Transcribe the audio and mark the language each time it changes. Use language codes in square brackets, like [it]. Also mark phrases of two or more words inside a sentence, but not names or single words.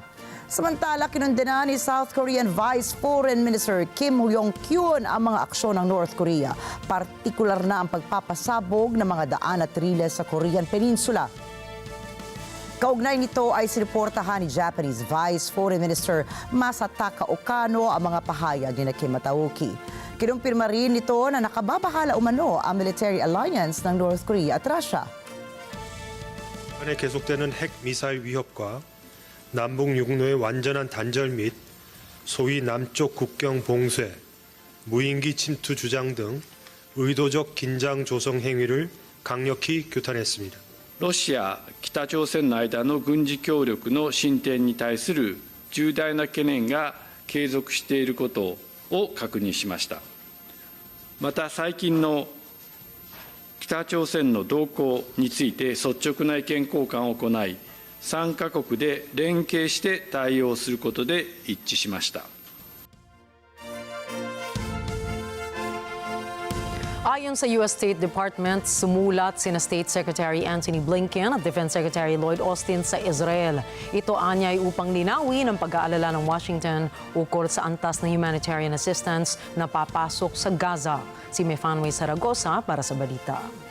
[tl] Samantala, kinundena ni [en] South Korean Vice Foreign Minister [tl] Kim Yong-kyun ang mga aksyon ng North Korea, partikular na ang pagpapasabog ng mga daan at riles sa Korean Peninsula. Kaugnay nito ay siniportahan ni [en] Japanese Vice Foreign Minister [tl] Masataka Okano ang mga pahayag ni Kim Matauki. Kinumpirma rin nito na nakababahala umano ang [en] military alliance [tl] ng North Korea at Russia. [ko] 이번에 계속되는 핵 미사일 위협과 남북 육로의 완전한 단절 및 소위 남쪽 국경 봉쇄, 무인기 침투 주장 등 의도적 긴장 조성 행위를 강력히 규탄했습니다. [ja] ロシア、北朝鮮の間の軍事協力の進展に対する重大な懸念が継続していることを確認しました。また最近の北朝鮮の動向について率直な意見交換を行い、3カ国で連携して対応することで一致しました。 [tl] Ayon sa U.S. State Department, sumulat sina [en] State Secretary [tl] Antony Blinken at [en] Defense Secretary [tl] Lloyd Austin sa Israel. Ito anyay upang linawin ang pag-aalala ng Washington ukol sa antas ng [en] humanitarian assistance [tl] na papasok sa Gaza. Si Mefanway Zaragoza para sa balita.